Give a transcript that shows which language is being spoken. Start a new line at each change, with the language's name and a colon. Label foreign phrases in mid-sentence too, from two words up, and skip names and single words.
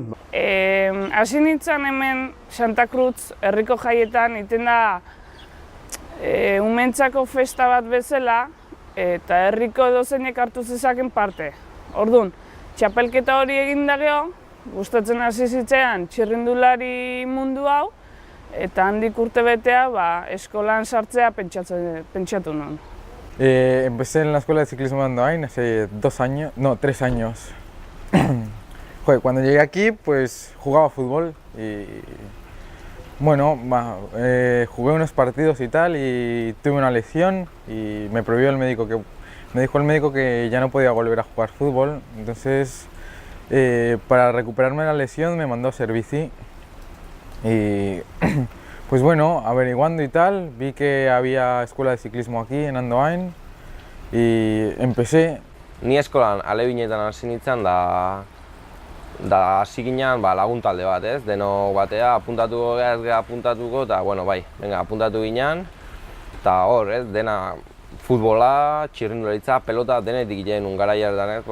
Basque: Hasi nintzen hemen Santa Cruz herriko jaietan, iten da umentzako festa bat bezala, eta herriko edozeinek hartu zezaken parte. Orduan, txapelketa hori egin da geho, gustatzen hasi zitzean txirrindulari mundu hau, eta handik urte betea eskolan sartzea pentsatu nuen.
Spanish: Empecé en la escuela de ciclismo de Andoain hace 3 años. Joder, cuando llegué aquí, pues jugaba fútbol y bueno, jugué unos partidos y tal y tuve una lesión y me prohibió me dijo el médico que ya no podía volver a jugar fútbol. Entonces, para recuperarme de la lesión me mandó a hacer bici y pues bueno, averiguando y tal, vi que había escuela de ciclismo aquí en Andoain y empecé.
Basque: Ni eskolan alebinetan hasi nintzen da hasi ginen lagun talde bat, ez? Denok batea apuntatuko apuntatuko eta
Spanish: bueno, venga,
Basque: apuntatu ginen eta hor, ez? Dena futbola, txirrindularitza, pelota denetik ginen garaia erdan, ez?